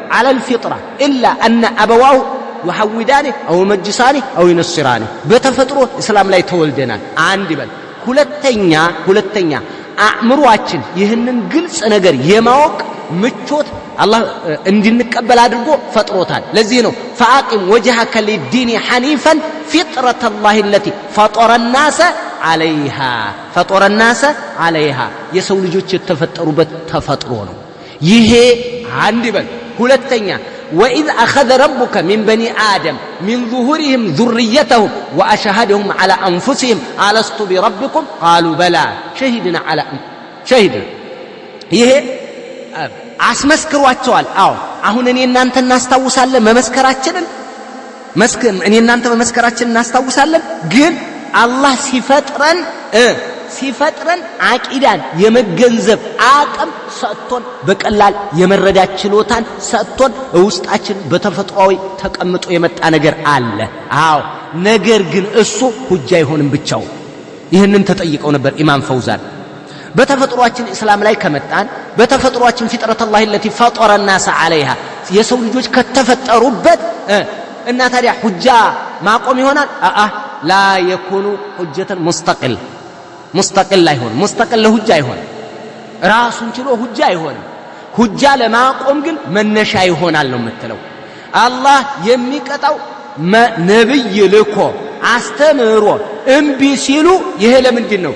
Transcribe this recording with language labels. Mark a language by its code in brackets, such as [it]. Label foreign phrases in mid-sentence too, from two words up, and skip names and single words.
[ar] على الفطرة إلا أن أبواه يهودانه أو يمجسانه أو ينصرانه። [am] በተፈጥሮ እስላም ላይ ተወልደናል። አንድ ይበል። ሁለተኛ አእምሮአችን ይህንን ግልጽ ነገር የማወቅ ምቾት አላህ እንድንቀበል አድርጎ ፈጥሮታል። ለዚህ ነው [ar] فاقم وجهك للدين حنيفا فطرة الله التي فطر الناس عليها [am] የሰው ልጆች የተፈጠሩበት ተፈጥሮ ነው። ይሄ አንድ ይበል። ሁለተኛ [ar] وإذ أخذ ربك من بني آدم من ظهورهم ذريتهم وأشهدهم على أنفسهم ألست بربكم قالوا بلى شهدنا [am] ይሄ አስመስክሯቸዋል። አዎ አሁን እኔ እናንተ እናስታውሳለን መመስከራችንን እኔ እናንተ መመስከራችንን እናስታውሳለን። ግን አላህ ሲፈጥረን ሲፈጥረን አቂዳን የመገንዘብ አቅም ሰጥቶን በቀላል የመረዳት ችሎታን ሰጥቶን ውስጣችን በተፈጥሯዊ ተቀምጦ የመጣ ነገር አለ። አዎ ነገር ግን እሱ ሁጃ አይሆንም ብቻው። ይህንን ተጠይቀው ነበር ኢማም ፈውዛን። በተፈጥሯችን እስላም ላይ ከመጣን በተፈጥሯችን [ar] فطرة الله التي فطر الناس عليها [am] የሰው ልጆች ከተፈጠሩበት እና ታዲያ ሁጃ ማቆም ይሆናል? [ar] لا يكون حجة مستقل [am] አይሆን። ሙስተቅል ለሁጃ አይሆን፣ ራሱን ችሎ ሁጃ አይሆንም። ሁጃ ለማቆም ግን መነሻ ይሆናል ነው የምትለው። አላህ የሚቀጣው ነብይ ልኮ አስተምሮ እምቢ ሲሉ ይሄ ለምንድን ነው?